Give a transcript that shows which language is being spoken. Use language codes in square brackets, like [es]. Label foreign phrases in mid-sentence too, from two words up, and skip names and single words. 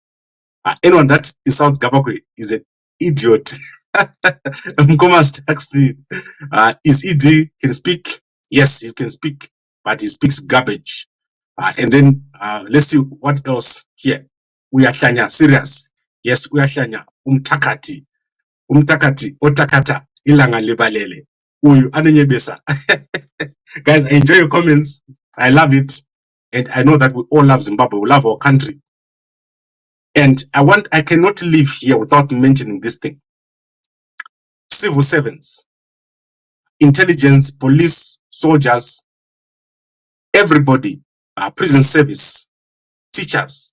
[en] Anyone that insults Gabakwe is an idiot. Mkoma's text is ED can speak. Yes, he can speak, but he speaks garbage. And then let's see what else here. [nd] We are Shanya, serious. Yes, we are Shanya. Umtakati, otakata, ilanga lebalele. [sn] Uyu ananyebesa. [en] Guys, I enjoy your comments. I love it. And I know that we all love Zimbabwe. We love our country. And I cannot live here without mentioning this thing. Civil servants, intelligence, police, soldiers, everybody, prison service, teachers.